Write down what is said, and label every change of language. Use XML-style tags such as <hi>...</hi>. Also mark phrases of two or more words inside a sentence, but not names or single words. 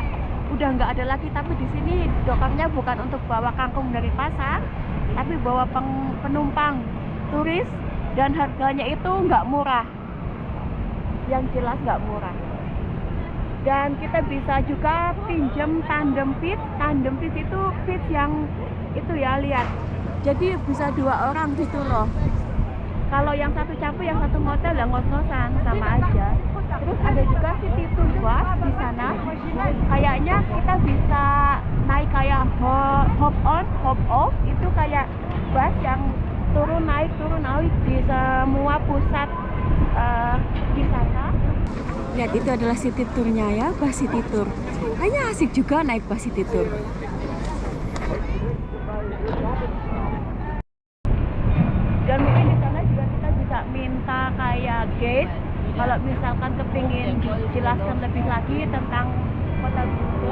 <id>Udah nggak ada lagi, tapi di sini dokarnya bukan untuk bawa kangkung dari pasar, tapi bawa penumpang turis, dan harganya itu nggak murah. Yang jelas nggak murah. Dan kita bisa juga pinjam</id> <en>tandem fit. Tandem fit</en> <id>itu fit yang itu ya, lihat. Jadi bisa 2 orang gitu loh. Kalau yang satu capek, yang satu ngotel, ya ngos-ngosan, sama aja. Terus ada juga</id> <en>city tour bus</en> <id>di sana. Kayaknya kita bisa naik kayak</id> <en>hop on, hop off.</en> <id>Itu kayak bus yang turun naik di semua pusat wisata. Lihat, itu adalah</id> <en>city tournya</en> <id>ya, bus</id> <en>city tour.</en> <id>Kayaknya asik juga naik bus</id> <en>city tour.</en> <id>Dan mungkin di sana juga kita bisa minta kayak guide kalau misalkan kepingin dijelaskan lebih lagi tentang kota Brugge.</id>